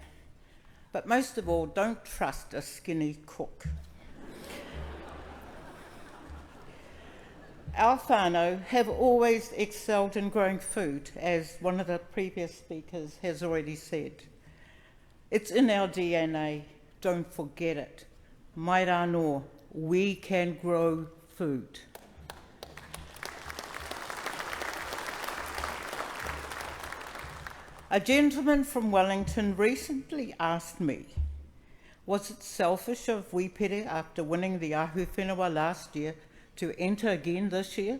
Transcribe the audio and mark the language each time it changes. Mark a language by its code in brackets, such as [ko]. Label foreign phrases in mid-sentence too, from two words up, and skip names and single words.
[en] But most of all, don't trust a skinny cook. Our whānau have always excelled in growing food, as one of the previous speakers has already said. It's in our DNA, don't forget it. [mi] Mai rā noa, [en] we can grow food. A gentleman from Wellington recently asked me, was it selfish of Wi Pere after winning the Ahuwhenua last year to enter again this year?